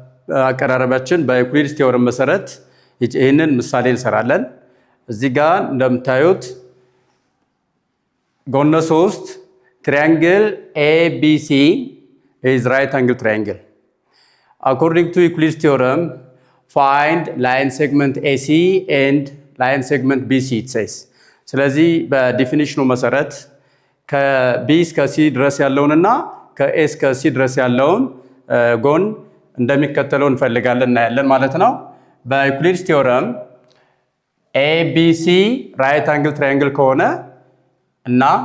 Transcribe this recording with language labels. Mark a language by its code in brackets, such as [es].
[am] በአቀራረባችን በዩክሊድስ ቴዎረም መሰረት ይህንን ምሳሌ እንሰራለን። እዚህ ጋር እንደምታዩት ጎነ 3 [en] triangle ABC is right angle triangle. According to Euclid's theorem, find line segment AC and line segment BC it says. [am] ስለዚህ በዲፊኒሽኑ መሰረት ከB እስከ C ድረስ ያለውንና ከA እስከ C ድረስ ያለውን ጎን እንደሚከተለው እንፈልጋለን እናያለን ማለት ነው። በዩክሊድስ ቴዎረም ABC right angle triangle ከሆነ እና